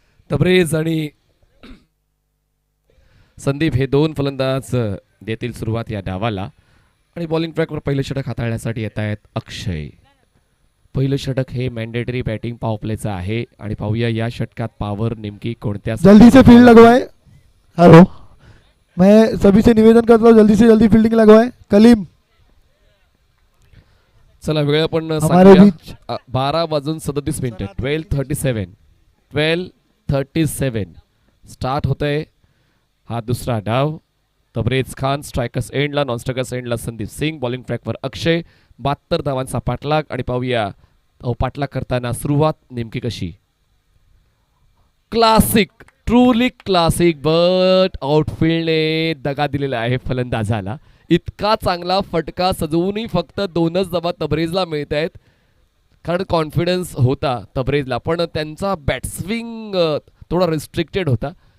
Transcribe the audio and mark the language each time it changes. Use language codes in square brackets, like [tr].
[mr] तबरेज आणि संदीप हे 2 फलंदाज देतील सुरुवात या डावाला, आणि बॉलिंग ट्रॅकवर पहिले षटक हाताळण्यासाठी येत आहेत अक्षय। पहिलं षटक हे मॅन्डेटरी बॅटिंग पॉवर प्लेचं आहे, आणि पाहूया या षटकात पॉवर नेमकी कोणत्या। [hi] जल्दी से फील्ड लगवाए। हेलो, मैं सभी से निवेदन करता हूँ जल्दी से जल्दी फील्डिंग लगवाए। कलीम, [mr] चला वेळ आपण [hi] हमारे बीच [mr] 12:37 12:37 स्टार्ट होतंय हा दुसरा डाव। तबरेज खान स्ट्रायकर्स एंडला, नॉन स्ट्रायकर्स एंडला संदीप सिंग, बॉलिंग ट्रॅकवर अक्षय। 72 धावांचा पाठलाग, आणि पाहूया पाठलाग करताना सुरुवात नेमकी कशी। [en] classic, truly classic, but [mr] आउटफील्डने दगा दिलेला आहे फलंदाजाला। इतका चांगला फटका सजवूनही फक्त 2च धावा तबरेजला मिळत आहेत, कारण कॉन्फिडन्स होता तबरेजला, पण त्यांचा बॅटस्विंग थोडा रिस्ट्रिक्टेड होता।